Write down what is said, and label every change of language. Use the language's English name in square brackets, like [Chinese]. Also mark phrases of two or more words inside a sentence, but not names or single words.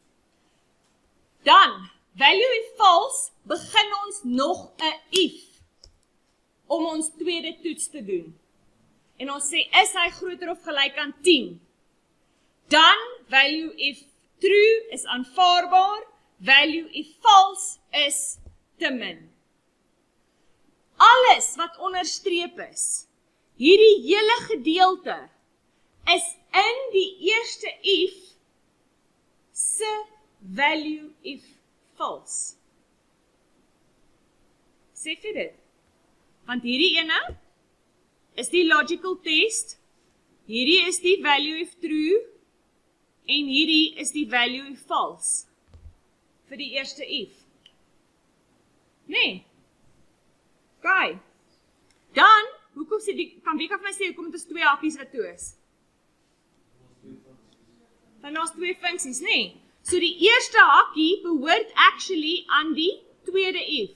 [Afrikaans] Dan, [English] value if false, [Afrikaans] begin ons nog 'n if om ons tweede toets te doen. En ons sê, is hy groter of gelyk aan 10? Dan, [English] value if true [Afrikaans] is aanvaarbaar, [English] value if false [Afrikaans] is te min. Alles wat onderstreep is, hierdie hele gedeelte, is in die eerste if se [English] value if false. [Afrikaans] Sê vir dit. Want hierdie ene is die [English] logical test, [Afrikaans] hierdie is die [English] value if true, [Afrikaans] en hierdie is die [English] value if false. [Afrikaans] Vir die eerste if. Nee. OK. Dan, hoekom sê die, wie kan vir my sê, hoekom het ons 2 hakkies wat toe is? Dan ons 2 funksies, nee. So die eerste hakkie behoort actually aan die tweede if.